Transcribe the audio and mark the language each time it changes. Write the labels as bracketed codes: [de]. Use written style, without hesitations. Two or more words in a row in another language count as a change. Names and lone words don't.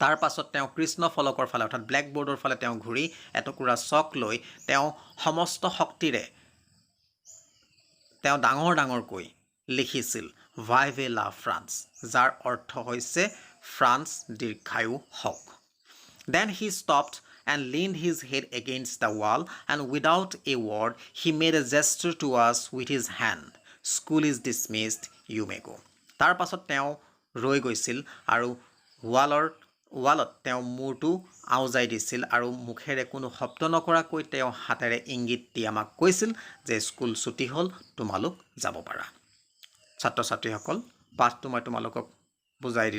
[as] তাৰ পাছত তেওঁ কৃষ্ণ ফলকৰ ফালে অৰ্থাৎ ব্লেকবোৰ্ডৰ ফালে তেওঁ ঘূৰি এটুকুৰা চক লৈ তেওঁ সমস্ত শক্তিৰে তেওঁ ডাঙৰকৈ লিখিছিল [fr] Vive la France, [as] যাৰ অৰ্থ হৈছে ফ্ৰান্স দীৰ্ঘায়ু হওক। [en] Then he stopped and leaned his head against the wall, and without a word he made a gesture to us with his hand. School is dismissed, you may go. [as] তাৰ পাছত তেওঁ ৰৈ গৈছিল আৰু ৱালত তেওঁ মূৰটো আউজাই দিছিল আৰু মুখেৰে কোনো শব্দ নকৰাকৈ তেওঁ হাতেৰে ইংগিত দি আমাক কৈছিল যে স্কুল ছুটি হ'ল, তোমালোক যাব পাৰা। ছাত্ৰ ছাত্ৰীসকল, পাঠটো মই তোমালোকক বুজাই দিলোঁ।